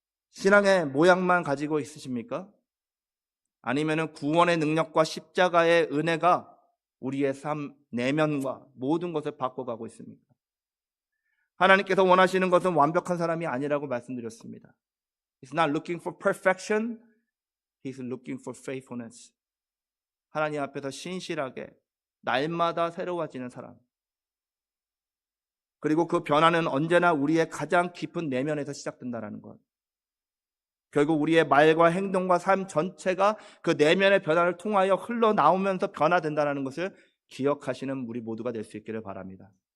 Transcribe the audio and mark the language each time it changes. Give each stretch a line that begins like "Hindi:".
Korean: 신앙의 모양만 가지고 있으십니까? 아니면 구원의 능력과 십자가의 은혜가 우리의 삶 내면과 모든 것을 바꿔가고 있습니까? 하나님께서 원하시는 것은 완벽한 사람이 아니라고 말씀드렸습니다.
English: He's not looking for perfection. He's looking for faithfulness.
Korean: 하나님 앞에서 신실하게 날마다 새로워지는 사람. 그리고 그 변화는 언제나 우리의 가장 깊은 내면에서 시작된다는 것. 결국 우리의 말과 행동과 삶 전체가 그 내면의 변화를 통하여 흘러나오면서 변화된다는 것을 기억하시는 우리 모두가 될 수 있기를 바랍니다.